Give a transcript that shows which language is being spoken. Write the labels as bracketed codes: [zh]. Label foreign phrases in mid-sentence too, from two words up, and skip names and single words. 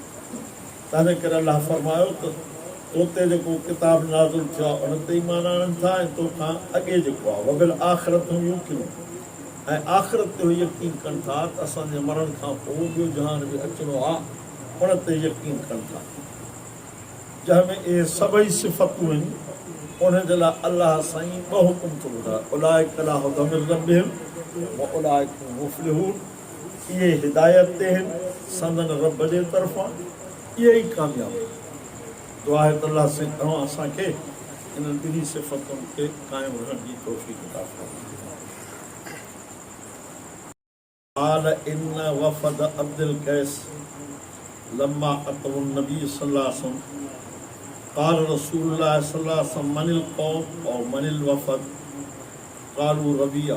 [sd] तंहिंजे करे अलाह फरमायो त तोते जेको किताब नाज़िल थियो आहे उन ते ईमान आणनि था, ऐं तोखां अॻे जेको आहे [ar] وبالآخرة هم يوقنون, [sd] ऐं आख़िरत ते यकीन कनि था त असांजे मरण खां पोइ ॿियो जहान बि अचिणो आहे, उन ते यकीन कनि था। जंहिंमें इहे सभई सिफ़तूं आहिनि, उनजे लाइ अलाह साईं 2 हुकुम थो ॿुधाए, [ar] أولئك على هدى من ربهم وأولئك هم المفلحون. [sd] इहे हिदायत ते आहिनि संदन रब जे तरफ़ां, इहे ई कामयाब। दुआ आहे त अलाह साईं तव्हां असांखे इन्हनि ॿिन्ही सिफ़तुनि खे क़ाइमु रहण जी तौफ़ीक़ अता फ़रमाए। [ar] قال إن وفد عبد القيس لما أتوا النبي صلى الله عليه وسلم قال رسول الله صلى الله عليه وسلم من القوم أو من الوفد؟ قالوا ربيعة.